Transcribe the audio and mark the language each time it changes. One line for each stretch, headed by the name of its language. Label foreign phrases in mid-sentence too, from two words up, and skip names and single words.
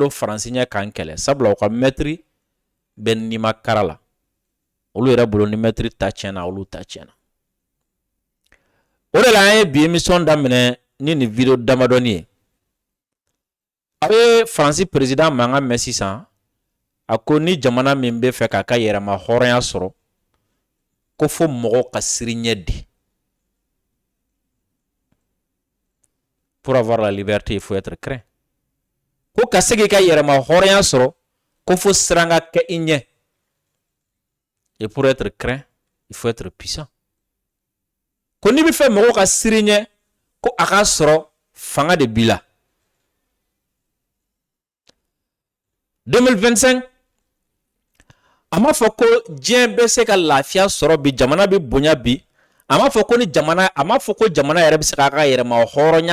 Bambara: don Faransi ɲɛ kan kɛlɛ sabula u ka maître bɛ nima kara la olu yɛrɛ bolo ni maître ta tiɲɛna olu ta tiɲɛna o de la an ye bi émission daminɛ ni nin vidéo damadɔni ye a bɛ Faransi président mankan mɛn sisan a ko ni jamana min bɛ fɛ k'a ka yɛrɛma hɔrɔnya sɔrɔ ko fo mɔgɔw ka siri ɲɛ di
French: pour avoir la liberté il faut être craint
Bambara: ko ka se k'i ka yɛrɛma hɔrɔnya sɔrɔ ko fo siran ka kɛ i ɲɛ
French: et pour être craint il faut être puissant
Bambara: ko n'i bɛ fɛ mɔgɔw ka siri ɲɛ ko a ka sɔrɔ fanga de b'i la 2025 a m'a fɔ ko diɲɛ bɛ se ka lafiya sɔrɔ bi jamana bɛ bonya bi a m'a fɔ ko jamana yɛrɛ bɛ se k'a ka yɛrɛma hɔrɔnya